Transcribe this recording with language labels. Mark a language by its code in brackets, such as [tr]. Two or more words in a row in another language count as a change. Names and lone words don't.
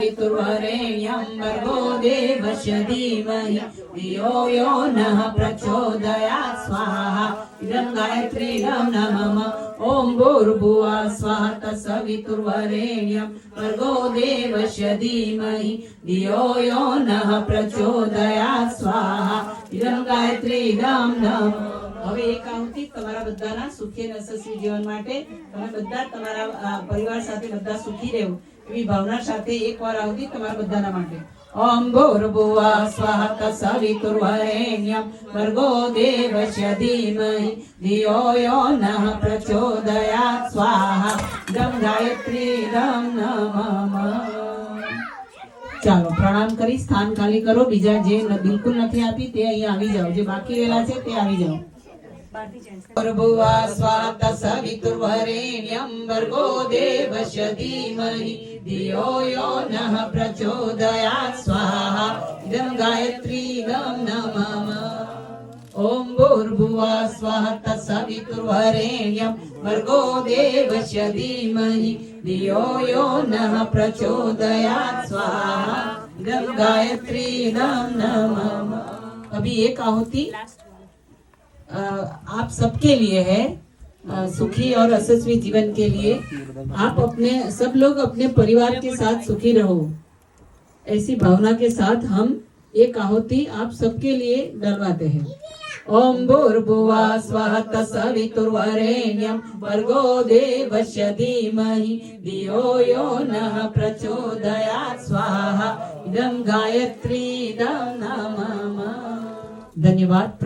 [sa] पितुर्वरेण्यं भर्गो देवस्य धीमहि धियो यो नः प्रचोदयात् स्वाहा इदं गायत्रीं नमः ॐ भूर्भुवः स्वः तत्सवितुर्वरेण्यं भर्गो देवस्य धीमहि धियो यो नः प्रचोदयात् स्वाहा इदं गायत्रीं नमः। [gu] હવે એક આહુતિ તમારા બધાના સુખી અને યશસ્વી જીવન માટે તમે બધા તમારા પરિવાર સાથે બધા સુખી રહેવો એવી ભાવના સાથે એકવાર આહુતિ તમારા બધાના માટે [sa] ઓમ ભૂર્ભુવઃ સ્વઃ તત્સવિતુર્વરેણ્યં ભર્ગો દેવस्य ધીમહિ ધિયો यो नः प्रचोदयात् स्वाहा इदं गायत्रीं नमः। [gu] ચાલો પ્રણામ કરી સ્થાન ખાલી કરો બીજા જે બિલકુલ નથી આપી તે અહીં આવી જાઓ જે બાકી રહેલા છે તે આવી જાઓ [sa] भूर्भुवः स्वः तत्सवितुर्वरेण्यं भर्गो देवस्य धीमहि धियो यो नः प्रचोदयात् स्वाहा इदं गायत्रीं नमः। ॐ भूर्भुवः स्वः तत्सवितुर्वरेण्यं भर्गो देवस्य धीमहि धियो यो नः प्रचोदयात् स्वाहा इदं गायत्रीं नमः। [hi] अभी एक आहुति आप सबके लिए है, सुखी और यशस्वी जीवन के लिए। आप अपने सब लोग अपने परिवार के साथ सुखी रहो, ऐसी भावना के साथ हम एक आहुति आप सबके लिए डलवाते हैं। [sa] ओम भूर्भुवः स्वः तत्सवितुर्वरेण्यं भर्गो देवस्य धीमहि धियो यो नः प्रचोदयात् स्वाहा इदं गायत्रीं नमः। [hi] धन्यवाद।